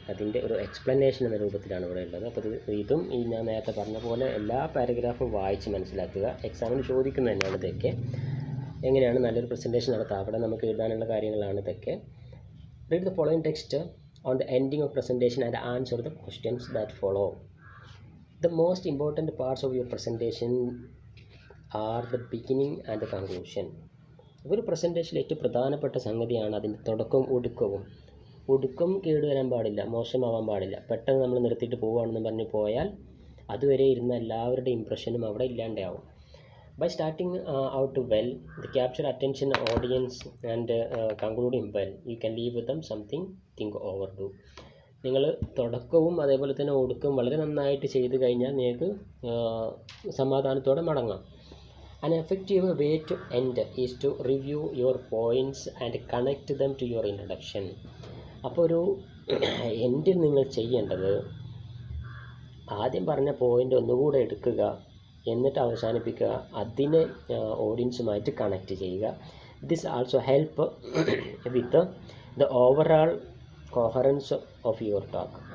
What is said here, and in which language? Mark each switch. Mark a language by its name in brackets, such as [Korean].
[Malayalam] അതിൻ്റെ ഒരു എക്സ്പ്ലനേഷൻ എന്ന രൂപത്തിലാണ് ഇവിടെ ഉള്ളത്. അപ്പോൾ ഇതും ഈ ഞാൻ നേരത്തെ പറഞ്ഞ പോലെ എല്ലാ പാരഗ്രാഫും വായിച്ച് മനസ്സിലാക്കുക. എക്സാമിന് ചോദിക്കുന്നത് തന്നെയാണ് ഇതൊക്കെ. എങ്ങനെയാണ് നല്ലൊരു പ്രസൻറ്റേഷൻ നടത്തുക, അവിടെ നമുക്ക് എഴുതാനുള്ള കാര്യങ്ങളാണ് ഇതൊക്കെ. [English] Read the following text on the ending of presentation and answer the questions that follow. The most important parts of your presentation are the beginning and the conclusion. [Malayalam] ഒരു പ്രസൻറ്റേഷനിൽ ഏറ്റവും പ്രധാനപ്പെട്ട സംഗതിയാണ് അതിൻ്റെ തുടക്കവും ഒടുക്കവും. ഒടുക്കം കേടുവരാൻ പാടില്ല, മോശമാവാൻ പാടില്ല. പെട്ടെന്ന് നമ്മൾ നിർത്തിയിട്ട് പോവുകയാണെന്ന് പറഞ്ഞ് പോയാൽ അതുവരെ ഇരുന്ന എല്ലാവരുടെ ഇംപ്രഷനും അവിടെ ഇല്ലാണ്ടാവും. [English] By starting out well, the capture attention audience and concluding well, you can leave with them something think over do. [Malayalam] നിങ്ങൾ തുടക്കവും അതേപോലെ തന്നെ ഒടുക്കവും വളരെ നന്നായിട്ട് ചെയ്ത് കഴിഞ്ഞാൽ നിങ്ങൾക്ക് സമാധാനത്തോടെ മടങ്ങാം. [English] An effective way to end is to review your points and connect them to your introduction. [Malayalam] അപ്പോൾ ഒരു എൻഡിൽ നിങ്ങൾ ചെയ്യേണ്ടത് ആദ്യം പറഞ്ഞ പോയിൻ്റ് ഒന്നുകൂടെ എടുക്കുക, എന്നിട്ട് അവസാനിപ്പിക്കുക, അതിനെ ഓഡിയൻസുമായിട്ട് കണക്റ്റ് ചെയ്യുക. [English] This also help with the overall coherence of your talk.